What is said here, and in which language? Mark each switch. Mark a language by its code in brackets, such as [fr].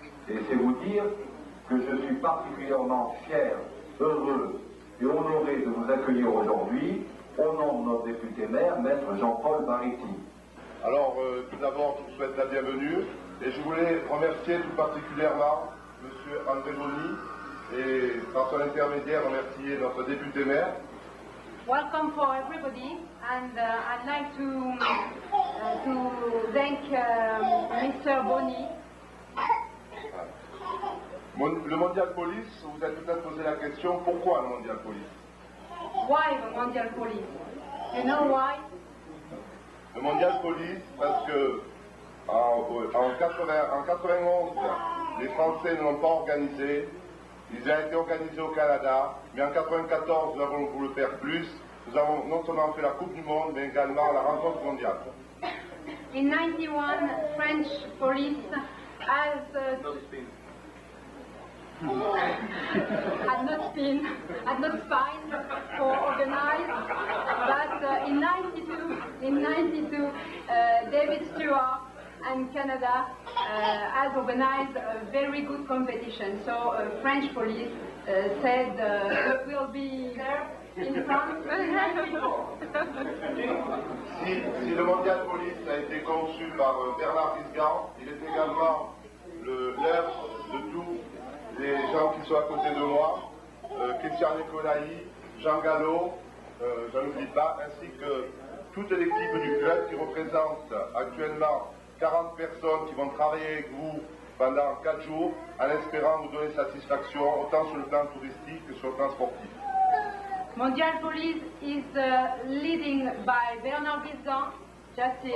[fr] Et c'est vous dire que je suis particulièrement fier, heureux et honoré de vous accueillir aujourd'hui au nom de notre député maire, maître Jean-Paul Berretti. Alors, tout d'abord, je vous souhaite la bienvenue et je voulais remercier tout particulièrement M. André Bonny et, par son intermédiaire, remercier notre député maire. [en] Welcome for everybody, and I'd like to thank Mr. Bonny. [fr] Le Mondial Police, vous avez peut-être posé la question, pourquoi le Mondial Police? [en] Why the Mondial Police? You know why? [fr] Le Mondial Police, parce que en 91, les Français ne l'ont pas organisé. Il a été organisé au Canada, mais en 94, nous avons voulu faire plus. Nous avons non seulement fait la Coupe du Monde, mais également la rencontre mondiale. [en] In 91, French police had not been fined for organized, but in 92, David Stewart and Canada has organized a very good competition. So French police said we'll be there in France. [fr] Si le Mondial Police a été conçu par Bernard Risgan, il est également l'œuvre de tous les gens qui sont à côté de moi, Christian Nicolai, Jean Gallo, je n'oublie pas, ainsi que toute l'équipe du club qui représente actuellement 40 personnes qui vont travailler avec vous pendant 4 jours en espérant vous donner satisfaction autant sur le plan touristique que sur le plan sportif. [en] Mondial Police is leading by Bernard Risgan, just here.